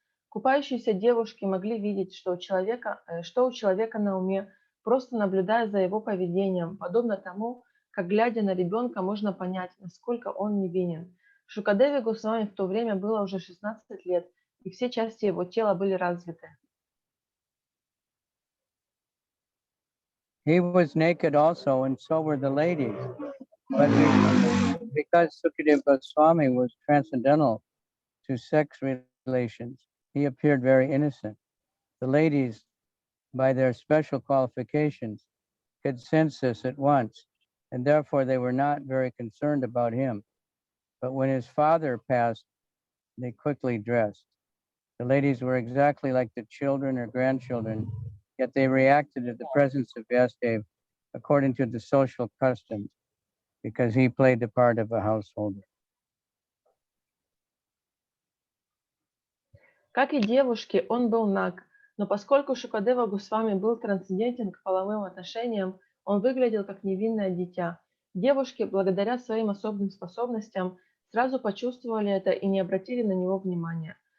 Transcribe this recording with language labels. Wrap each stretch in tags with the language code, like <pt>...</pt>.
<ru>Купающиеся девушки могли видеть, что у человека на уме, просто наблюдая за его поведением, подобно тому, как, глядя на ребенка, можно понять, насколько он невинен. Шукадеве Госвами в то время было уже 16 лет, и все части его тела были развиты.</ru> <en>He was naked also, and so were the ladies. But because Sukadeva Goswami was transcendental to sex relations, he appeared very innocent. The ladies, by their special qualifications, could sense this at once, and therefore they were not very concerned about him. But when his father passed, they quickly dressed. The ladies were exactly like the children or grandchildren, yet they reacted to the presence of Vyasadeva according to the social customs, because he played the part of a householder.</en> <ru>Как и девушки, он был наг, но поскольку Шукадева Госвами был трансцендентен к половым отношениям, он выглядел как невинное дитя. Девушки, благодаря своим особым способностям, сразу почувствовали это и не обратили на него внимания.</ru>